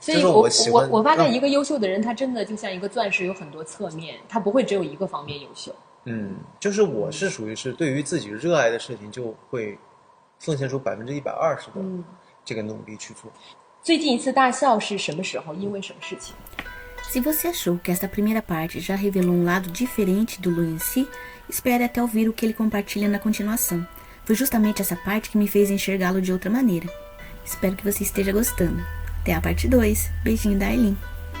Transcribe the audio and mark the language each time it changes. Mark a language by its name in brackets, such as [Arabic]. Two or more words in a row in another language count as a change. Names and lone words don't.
[Chinese] 所以我发现一个优秀的人，他真的就像一个钻石，有很多侧面，他不会只有一个方面优秀。就是我是属于是对于自己热爱的事情，就会奉献出120%的这个努力去做。最近一次大笑是什么时候？因为什么事情？ [Portuguese] Se você achou que esta primeira parte já revelou um lado diferente do Lu em si, espere até ouvir o que ele compartilha na continuação. Foi justamente essa parte que me fez enxergá-lo de outra maneira. Espero que você esteja gostando. Até a parte 2. Beijinho da Aileen.